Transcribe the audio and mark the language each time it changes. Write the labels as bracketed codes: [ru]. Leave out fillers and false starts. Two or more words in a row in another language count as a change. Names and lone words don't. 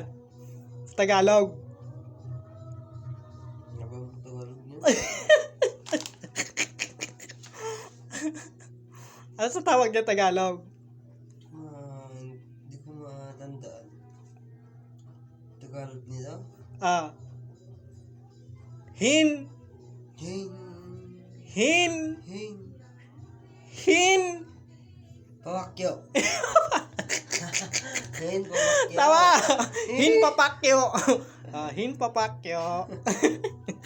[tl] Sa Tagalog. Ano ba ang Tagalog niya? Ano sa tawag dyan Tagalog? Hindi ko matandaan. Tagalog nila? Hin. Hing. Pawakyo. Hin pawakyo. Tama! Hin papakyo. Hin papakyo.